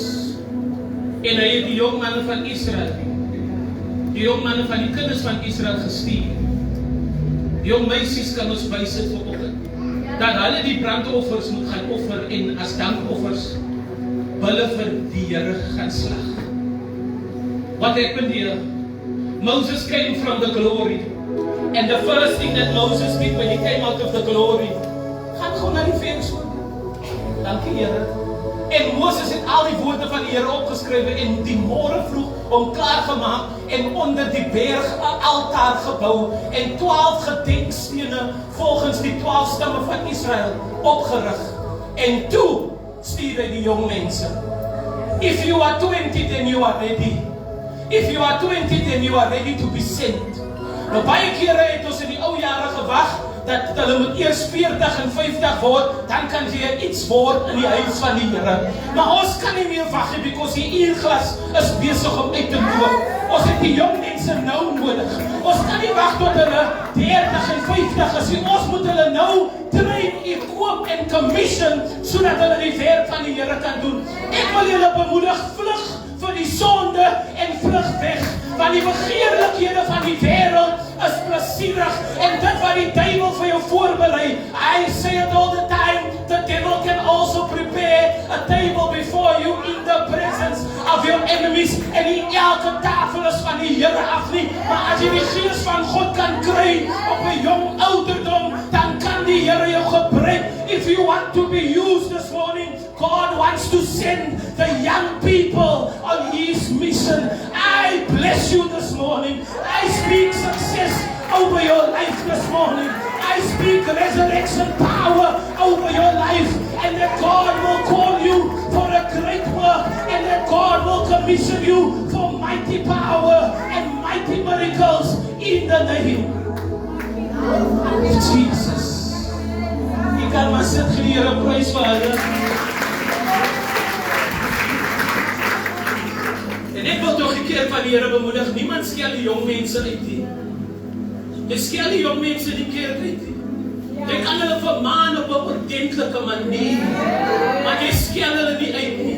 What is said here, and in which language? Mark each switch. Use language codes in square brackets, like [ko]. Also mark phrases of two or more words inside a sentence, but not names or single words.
[af] En hy het die jong manne van Israel, die jong manne van die kinders van Israel gestuur. Die jong meisies kan ons bysit vanoggend. Dat hulle die brandoffers moet gaan offer en as dankoffers hulle vir die Here gaan slag. [en] What happened here? Moses came from the glory. And the first thing that Moses did when he came out of the glory, [af] gaan gewoon na die venster. Dankie Here. En Moses het al die woorde van die Here opgeskrywe en die môre vroeg om klaargemaak en onder die berg 'n altaar gebou en 12 gedenkstene volgens die 12 stamme van Israel opgerig. En toe stuur hy die jong mense. [en] If you are 20, then you are ready. If you are 20, then you are ready to be sent. [af] Nou baie kere het ons in die ou jare gewag dat hulle moet eers 40 en 50 word, dan kan jy iets word in die huis van die Here. Maar ons kan nie meer wag nie, because die uurglas is besig om uit te loop. Ons het die jong mense nou nodig. Ons kan nie wag tot hulle 30 en 50 is nie. Ons moet hulle nou [en] train, equip [af] en commission, sodat hulle die werk van die Here kan doen. Ek wil julle bemoedig, vlug vir die sonde en vlug weg, want die begeerlikhede van die wêreld is plesierig en dit wat die duiwel vir jou voorberei. [en] I say it all the time, the devil can also prepare a table before you in the presence of your enemies, [af] en nie elke tafel is van die Here af nie, maar as jy die Gees van God kan kry op 'n jong ouderdom, dan kan die Here jou gebruik. [en] If you want to be used this morning, God wants to send the young people on His mission. I bless you this morning. I speak success over your life this morning. I speak resurrection power over your life, and that God will call you for a great work, and that God will commission you for mighty power and mighty miracles in the name of Jesus. [af] You kan maar sit, gee die Here prys vir hulle. En ek wil toch 'n keer van die Here bemoedig, niemand skel die jong mense uit nie. Jy skel die jong mense die keer uit nie. Jy kan hulle vermaan op 'n ordentlike manier, maar jy skel hulle nie uit nie.